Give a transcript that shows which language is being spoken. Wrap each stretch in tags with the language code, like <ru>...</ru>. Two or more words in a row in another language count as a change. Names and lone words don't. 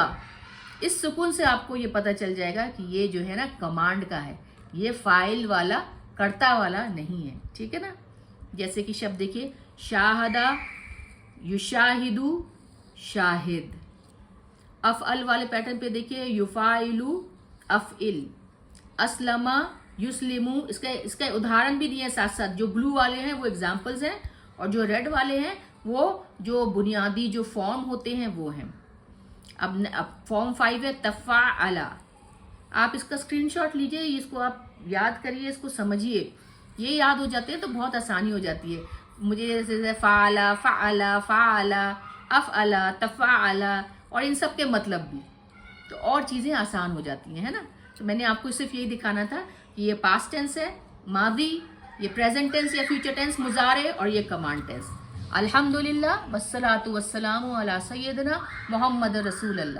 <hi>इस सुकून से आपको ये पता चल जाएगा कि ये जो है ना कमांड का है, ये फ़ाइल वाला, कर्ता वाला नहीं है, ठीक है ना। जैसे कि शब्द देखिए</hi> <ar>شاهد يشاهد شاهد.</ar> <hi>अफ़अल वाले पैटर्न पे देखिए</hi> <ar>يفاعل أفعل. أسلم يسلم,</ar> <hi>इसका उदाहरण भी दिए साथ साथ, जो ब्लू वाले हैं वो एग्जाम्पल्स हैं, और जो रेड वाले हैं वो जो बुनियादी जो फॉर्म होते हैं वो हैं। अब फॉर्म 5 है तफ़ाअला। आप इसका स्क्रीनशॉट लीजिए, इसको आप याद करिए, इसको समझिए, ये याद हो जाते हैं तो बहुत आसानी हो जाती है। मुझे जैसे</hi> <ar>فاعل، فعل، فاعل، أفعل، تفاعل,</ar> <hi>और इन सब के मतलब भी, तो और चीज़ें आसान हो जाती हैं, है ना। तो मैंने आपको सिर्फ यही दिखाना था कि ये</hi> <en>past tense</en> <hi>है, मादी, ये</hi> <en>present tense</en> <hi>या</hi> <en>future tense</en> <hi>मुजारे, और ये</hi> <en>command tense.</en> <ar>الحمد لله والصلاة والسلام على سيدنا محمد رسول الله.</ar>